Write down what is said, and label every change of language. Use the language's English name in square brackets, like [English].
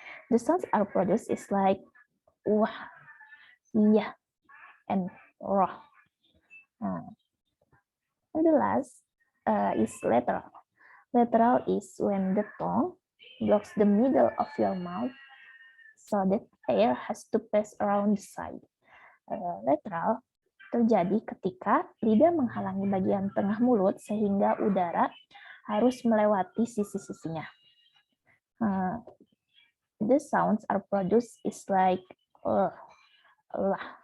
[English] The sounds are produced is like wah, iya, and roh. And the last is lateral. Lateral is when the tongue blocks the middle of your mouth so that air has to pass around the side. [Indonesian] Lateral terjadi ketika lidah menghalangi bagian tengah mulut sehingga udara harus melewati sisi-sisinya. [English] The sounds are produced is like lah.